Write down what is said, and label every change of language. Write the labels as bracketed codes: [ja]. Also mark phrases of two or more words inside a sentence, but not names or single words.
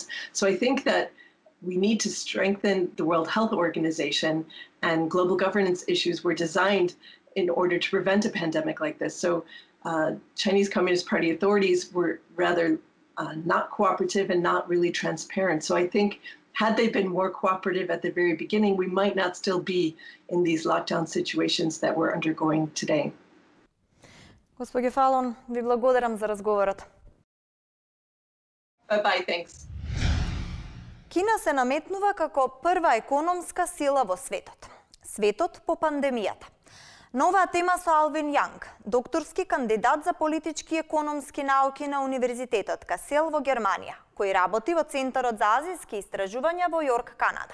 [en] So I think that we need to strengthen the World Health Organization, and global governance issues were designed in order to prevent a pandemic like this. So Chinese Communist Party authorities were rather not cooperative and not really transparent. So I think had they been more cooperative at the very beginning, we might not still be in these lockdown situations that we're undergoing today. [mk] Госпоѓо Фалон, ви благодарам за разговорот. [en] Bye-bye, thanks. [mk] Кина се наметнува како прва економска сила во светот. Светот по пандемијата. На оваа тема со Алвин Јанг, докторски кандидат за политички и економски науки на Универзитетот Касел во Германија, кој работи во Центарот за азиски истражувања во Јорк, Канада.